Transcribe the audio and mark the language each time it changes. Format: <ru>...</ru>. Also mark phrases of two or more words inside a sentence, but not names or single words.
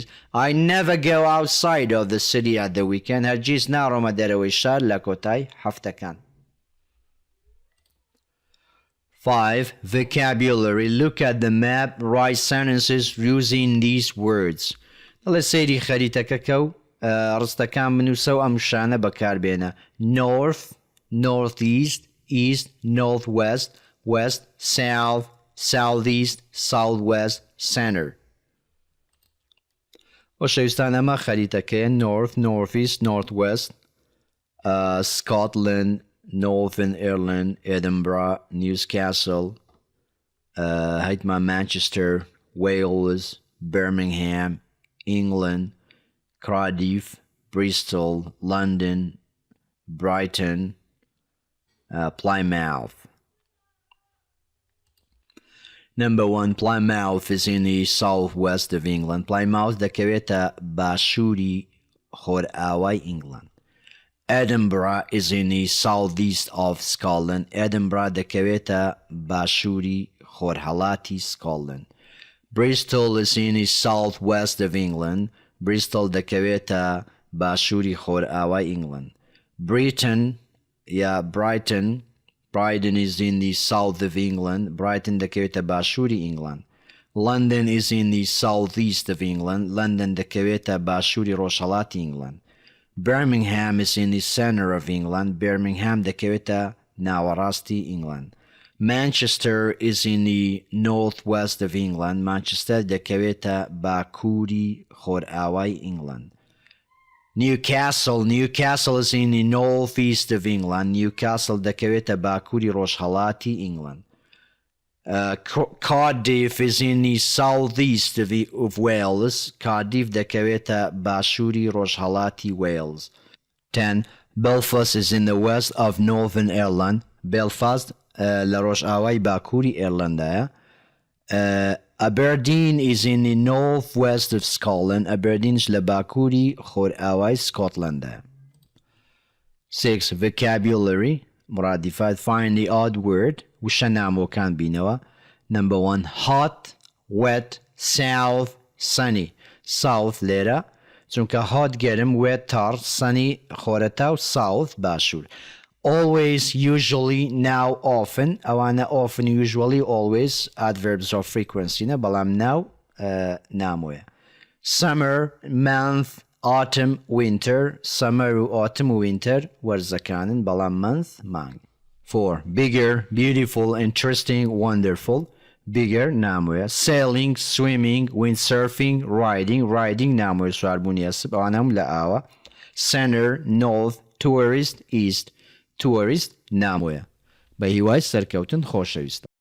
<en>I never go outside of the city at the weekend</en> <ckb>هەرگیز ناڕۆمە دەرەوەی شار لە کۆتای هەفتەکان.</ckb> <en>5. Vocabulary. Look at the map. Write sentences using these words.</en> <ckb>دەڵێ سەیری خەریتەکەکە و ڕستەکان بنووسە و ئەم شانە بەکاربێنە.</ckb> <en>North, northeast, east, northwest, west, south, southeast, southwest, center.</en> <ckb>خۆشەویستان ئەمە خەریتەکەیە.</ckb> <en>North, northeast, northwest, Scotland, Northern Ireland, Edinburgh, Newcastle, Manchester, Wales, Birmingham, England, Cardiff, Bristol, London, Brighton, Plymouth. Number 1, Plymouth is in the southwest of England.</en> <ckb>Plymouth دەکەوێتە باشووری خۆرئاوای England.</ckb> <en>Edinburgh is in the southeast of Scotland.</en> <ckb>Edinburgh دەکەوێتە باشووری خۆرهەڵاتی Scotland.</ckb> <en>Bristol is in the southwest of England.</en> <ckb>Bristol دەکەوێتە باشووری خۆرئاوای England.</ckb> <en>Brighton is in the south of England.</en> <ckb>Brighton دەکەوێتە باشووری England.</ckb> <en>London is in the southeast of England.</en> <ckb>London دەکەوێتە باشووری ڕۆژهەڵاتی England.</ckb> <en>Birmingham is in the center of England.</en> <ckb>Birmingham دەکەوێتە ناوەڕاستی England.</ckb> <en>Manchester is in the northwest of England.</en> <ckb>Manchester دەکەوێتە باکووری خۆرئاوای England.</ckb> <en>Newcastle is in the northeast of England.</en> <ckb>Newcastle دەکەوێتە باکووری ڕۆژهەڵاتی England.</ckb> <en>Cardiff is in the southeast of Wales.</en> <ckb>Cardiff دەکەوێتە باشووری ڕۆژهەڵاتی Wales. 10.</ckb> <en>Belfast is in the west of Northern Ireland.</en> <ckb>Belfast لە ڕۆژئاوای باکووری ئێرلندایە.</ckb> <en>Aberdeen is in the northwest of Scotland.</en> <ckb>Aberdeen لە باکووری خۆرئاوای سکۆتلەندایە. 6.</ckb> <en>Vocabulary. مرادفات. Find the odd word.</en> <ckb>وشە نامۆکان بینەوە.</ckb> <en>Number 1. Hot, wet, south, sunny.</en> <ckb>South لێرە چونکە hot گەرم، wet تار، sunny خۆرەتا و south باشوور.</ckb> <en>Always, usually, now, often.</en> <ckb>ئەوانە</ckb> <en>often, usually, always adverbs of frequency</en> <ckb>نە بەڵام now نامۆیە.</ckb> <en>Summer, month, autumn, winter.</en> <ckb>Summer و autumn و winter وەرزەکانن بەڵام month مانگ. 4.</ckb> <en>Bigger, beautiful, interesting, wonderful.</en> <ckb>Bigger نامۆیە.</ckb> <en>Sailing, swimming, windsurfing, riding</en> <ckb>نامۆیە سواربوونی ئەسپ ئەوانەم لە ئاوە.</ckb> <en>Center, north, tourist, east.</en> <ckb>Tourist نامۆیە. بە هیوای سەرکەوتن خۆشەویستە.</ckb>